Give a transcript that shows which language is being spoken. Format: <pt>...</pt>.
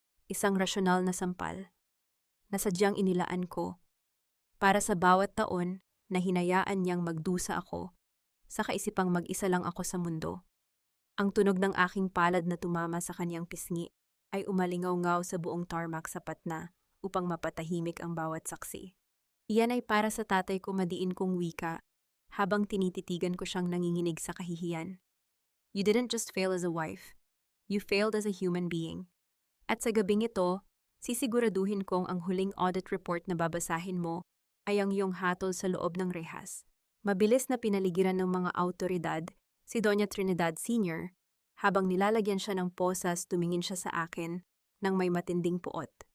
<tl>Isang rasyonal na sampal na sadyang inilaan ko para sa bawat taon na hinayaan niyang magdusa ako sa kaisipang mag-isa lang ako sa mundo. Ang tunog ng aking palad na tumama sa kaniyang pisngi ay umalingaw-ngaw sa buong tarmac, sapat na upang mapatahimik ang bawat saksi. Iyan ay para sa tatay ko, madiin kong wika habang tinititigan ko siyang nanginginig sa kahihiyan.</tl> <en>You didn't just fail as a wife. You failed as a human being.</en> <tl>At sa gabing ito, sisiguraduhin kong ang huling audit report na babasahin mo ay ang iyong hatol sa loob ng rehas. Mabilis na pinaligiran ng mga awtoridad si Doña Trinidad Sr. habang nilalagyan siya ng posas, tumingin siya sa akin nang may matinding puot.</tl>